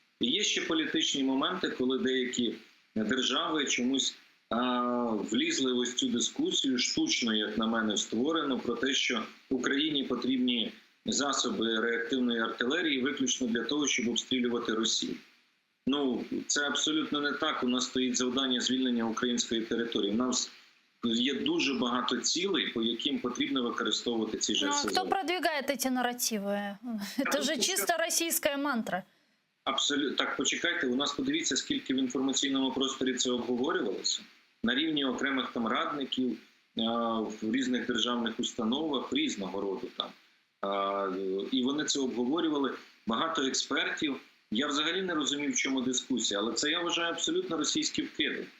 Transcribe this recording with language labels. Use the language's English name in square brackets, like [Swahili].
[Ukrainian] І є ще політичні моменти, коли деякі держави чомусь влізли в ось цю дискусію, штучно, як на мене, створено, про те, що Україні потрібні засоби реактивної артилерії виключно для того, щоб обстрілювати Росію. Ну, це абсолютно не так. У нас стоїть завдання звільнення української території. У нас є дуже багато цілей, по яким потрібно використовувати ці ж РСЗВ. [Russian] Кто продвигает эти нарративы? Это же чисто российская мантра. [Ukrainian] Абсолютно. Так, почекайте, у нас подивіться, скільки в інформаційному просторі це обговорювалося. На рівні окремих там радників, в різних державних установах, різного роду там. І вони це обговорювали. Багато експертів. Я взагалі не розумів, в чому дискусія, але це, я вважаю, абсолютно російські вкиди.